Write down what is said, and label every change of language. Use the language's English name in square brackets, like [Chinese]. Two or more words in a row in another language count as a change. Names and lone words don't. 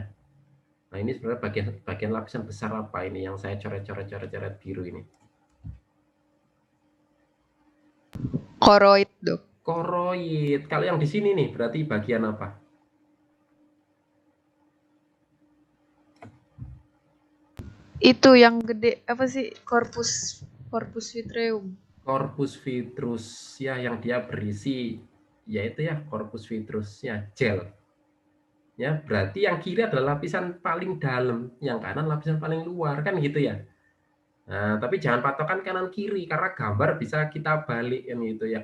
[Indonesian] Nah, ini sebenarnya bagian lapisan besar apa ini yang saya coret-coret biru ini? Koroid, Dok. Koroid. Kalau yang di sini nih berarti bagian apa? Itu yang gede apa sih? [Latin] Corpus vitreum. Corpus vitreous [Indonesian] ya, yang dia berisi yaitu ya [Latin] corpus vitreous [Indonesian] ya, gel. Ya, berarti yang kiri adalah lapisan paling dalam, yang kanan lapisan paling luar, kan gitu ya. Nah, tapi jangan patokan kanan kiri karena gambar bisa kita balikin gitu ya.